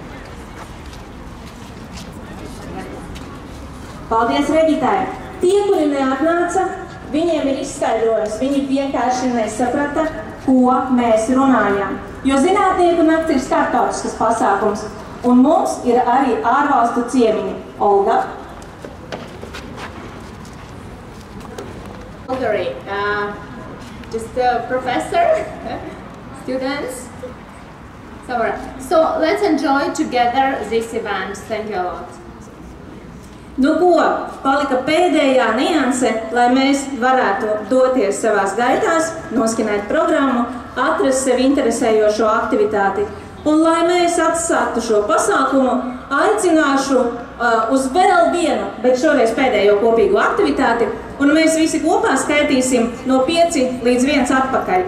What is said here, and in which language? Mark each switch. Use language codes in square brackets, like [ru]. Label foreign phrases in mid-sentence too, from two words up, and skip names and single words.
[lv] Paldies Regitai! Tie, kuri neatnāca, viņiem ir izskaidrojums. Viņi vienkārši nesaprata, ko mēs runājam. Jo zinātnieku nakts ir starptautiskas pasākums. Un mums ir arī ārvalstu ciemiņi. Olga? [en] Just a professor, students. So let's enjoy together this event. Thank you a lot. [lv] Nu ko, palika pēdējā nianse, lai mēs varētu doties savās gaitās, noskinēt programmu, atrast sevi interesējošo aktivitāti. Un lai mēs atsāktu šo pasākumu, aicināšu uz vēl vienu, bet šoreiz pēdējo kopīgu aktivitāti, un mēs visi kopā skaitīsim no 5 līdz 1 atpakaļ.